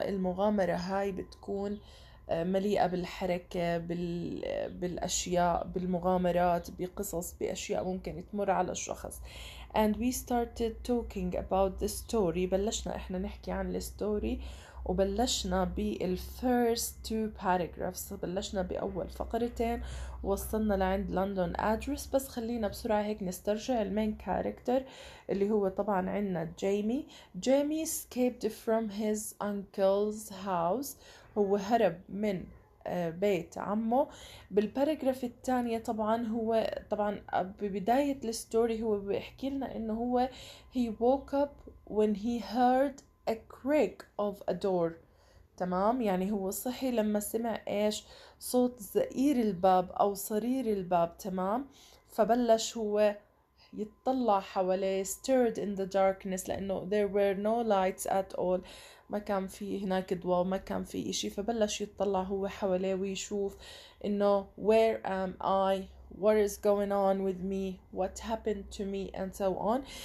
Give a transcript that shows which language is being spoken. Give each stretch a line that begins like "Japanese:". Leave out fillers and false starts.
Arabic: المغامرة هاي بتكون مليئة بالحركة بالأشياء بالمغامرات بقصص بأشياء ممكن تمر على الشخص.
English: And we started talking about the story.
Arabic: بلشنا إحنا نحكي عن الستوري وبلشنا بالفيرست
English: two paragraphs.
Arabic: بلشنا بأول فقرتين ووصلنا لعند لندن أدرس. بس خلينا بسرعة هيك نسترجع المين كاركتر اللي هو طبعا عنا جيمي.
English: Jimmy escaped from his uncle's house.
Arabic: هو هرب من بيت عمه. بالباراجراف الثانية طبعا هو طبعا ببداية الستوري هو بيحكي لنا انه هو
English: he woke up when he heard a creak of a door.
Arabic: تمام، يعني هو صحي لما سمع ايش؟ صوت زئير الباب او صرير الباب. تمام، فبلش هو يتطلع حواليه
English: stirred in the darkness
Arabic: لأنه
English: there were no lights at all.
Arabic: ما كان في هناك ضوء، ما كان في إشي. فبلش يتطلع هو حواليه ويشوف إنه
English: where am I, what is going on with me, what happened to me and so on.